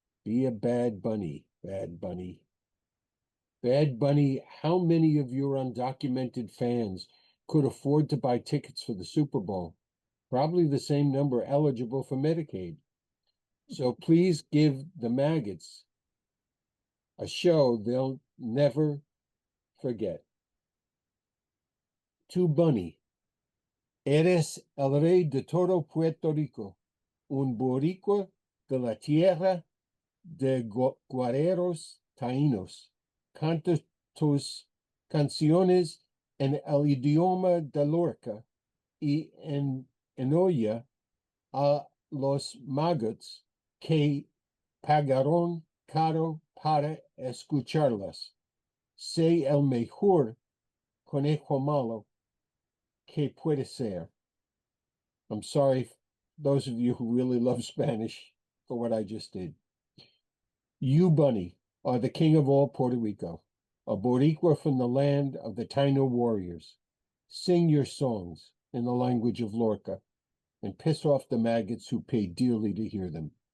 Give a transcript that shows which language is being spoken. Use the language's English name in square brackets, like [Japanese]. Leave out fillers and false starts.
[English] Be a Bad Bunny, Bad Bunny. Bad Bunny, how many of your undocumented fans could afford to buy tickets for the Super Bowl? Probably the same number eligible for Medicaid. So please give the maggots a show they'll never forget. [Spanish] To Bunny, eres el rey de todo Puerto Rico, un boricua de la tierra de guerreros taínos. Canta tus canciones en el idioma de Lorca y enoya a los maggots que pagaron caro para escucharlas. Sé el mejor conejo malo que puede ser. [English] I'm sorry, those of you who really love Spanish, for what I just did. You, Bunny, are the king of all Puerto Rico, a Boricua from the land of the Taino warriors. Sing your songs in the language of Lorca and piss off the maggots who pay dearly to hear them.